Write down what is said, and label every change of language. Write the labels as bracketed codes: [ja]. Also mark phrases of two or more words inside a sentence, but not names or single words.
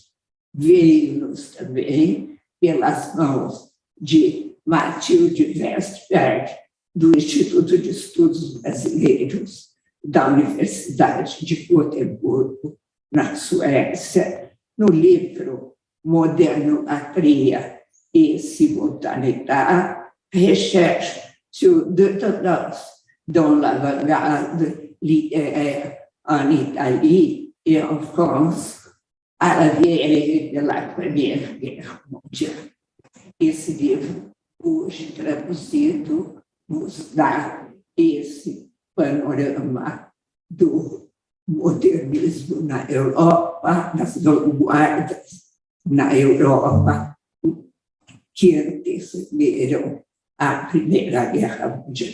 [pt] Veio-nos também pelas mãos de Matilde Westberg, do Instituto de Estudos Brasileiros da Universidade de Gotemburgo, na Suécia, no livro Modernolatria et Simultanéité, recherche sur deux tendances dans l'avant-garde littéraire en Italie et en France à la veille de la Première Guerre mondiale. Esse livro, hoje traduzido, nos dá esse panorama do modernismo na Europa, das vanguardas na Europa, que antecederam a Primeira Guerra Mundial.